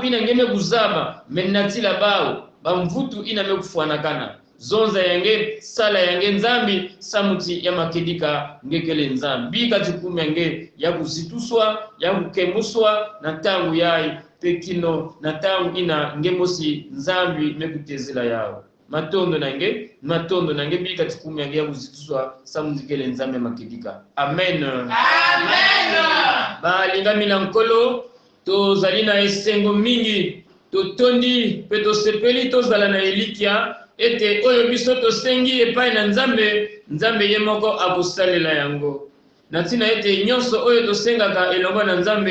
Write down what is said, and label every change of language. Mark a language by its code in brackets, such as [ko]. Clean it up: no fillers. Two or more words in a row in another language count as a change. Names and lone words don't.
[kg] ina ngeme kuzaba menatila bao ba mvutu ina mekufuanakana zonza yange sala yange nzambi samuti ya makedika ngekele nzambi bikati kumi yange ya kuzituswa ya kukemuswa na tangu yai pekino na tangu ina ngemosi nzambi mekutezela yao matondo nange bikati kumi yange ya kuzituswa samuti kele nzambi makedika. Amen. Amen. [ln] Balinga milankolo tozali na esengo mingi totondi pe tosepeli tozala na elikia ete oyo biso tosengi epai na nzambe ye moko akosalela yango na tina ete nyonso oyo tosengaka elongo na